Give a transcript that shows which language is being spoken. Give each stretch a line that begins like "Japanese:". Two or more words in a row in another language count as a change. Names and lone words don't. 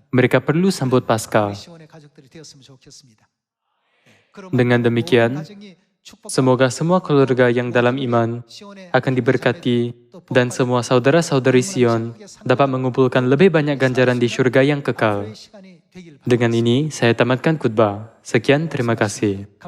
Malay: mereka perlu sambut Paskah.
Korean: 시온의 가족들이 되었으면 좋겠습니다.
Malay: Dengan demikian, semoga semua keluarga yang dalam iman akan diberkati dan semua saudara-saudari Sion dapat mengumpulkan lebih banyak ganjaran di syurga yang kekal. Dengan ini, saya tamatkan khutbah. Sekian, terima kasih.